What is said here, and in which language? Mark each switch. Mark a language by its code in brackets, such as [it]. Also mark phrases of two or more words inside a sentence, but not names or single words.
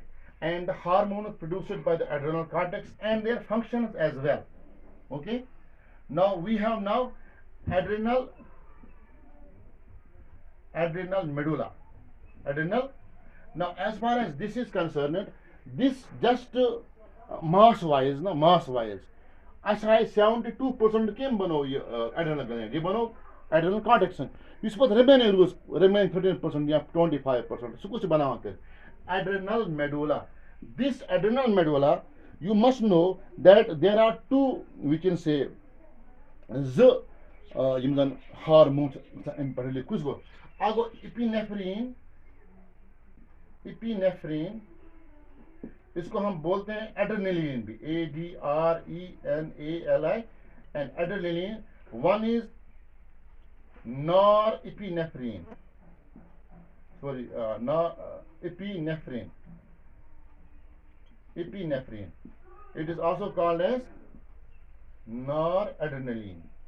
[en] And the hormones produced by the adrenal cortex and their functions as well. Okay. Now we have adrenal medulla. Now as far as this is concerned, this just mass wise, [ks] اَسہِ آیہِ 72% کٔمۍ بَنوو یہِ [en] adrenal gland, [ks] یہِ بَنوو [en] adrenal cortex. [ks] یُس پَتہٕ remain 13% یا 25%, سُہ کُس چھُ بَناوان تیٚلہِ [en] adrenal medulla. This adrenal medulla, you must know that there are two, we can say, the hormones in particular. [ks] کُز گو؟ اَگو epinephrine. [hi] इसको हम बोलते हैं adrenaline भी, [en] ADRENALI, and adrenaline. One is norepinephrine. Epinephrine. It is also called as noradrenaline.